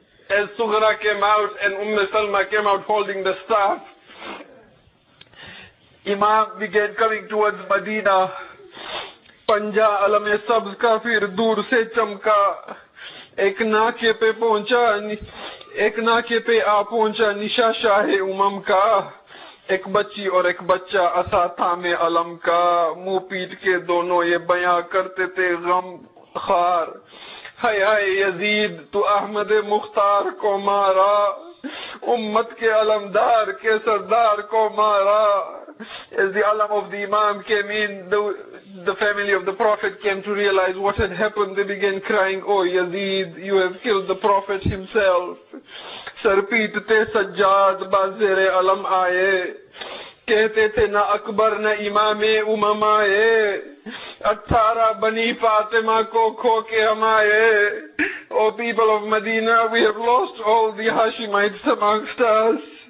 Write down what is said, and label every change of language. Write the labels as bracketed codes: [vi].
[en] As Sughra came out and Salma came out holding the staff, Imam began coming towards Medina. [hi] पंजा अलम सब्ज का फिर दूर से चमका, एक नाके पे पहुंचा, एक नाके पे आ पहुंचा निशा शाहे उमम का. एक बच्ची और एक बच्चा असा थामे अलम का, मुंह पीट के दोनों ये बयां करते थे गम खार. हाय हाय यजीद तू अहमद मुख्तार को मारा, उम्मत के अलमदार के सरदार को मारा. [en] As the alam of the Imam came in, the family of the Prophet came to realize what had happened. They began crying, "Oh Yazid, you have killed the Prophet himself." [hi] सरपीटते Sajjad बाज़ेरे अलम आए, कहते थे ना अकबर न इमामे उमम आए, 18 बनी फातिमा को खो के हम आए. [en] O people of Medina, we have lost all the Hashimites amongst us.